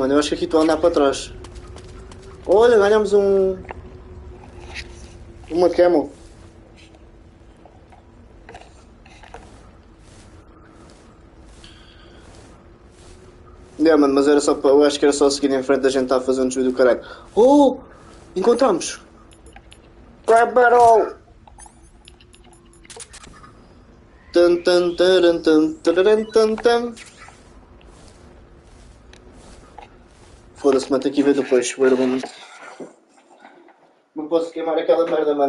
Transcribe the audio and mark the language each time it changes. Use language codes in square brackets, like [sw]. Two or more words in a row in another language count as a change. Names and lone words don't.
[pt] Eu acho que aqui estou a andar para trás. Olha, ganhamos uma camel. É, mano, mas era só para... Eu acho que era só seguir em frente, a gente está a fazer um desvio do caralho. Oh! Encontramos! Crab Battle! Tan tan taran tan tararan tan tan. Foda-se, mano, tenho que ir ver depois. [en] Wait a moment. [pt] Não posso queimar aquela merda, mano.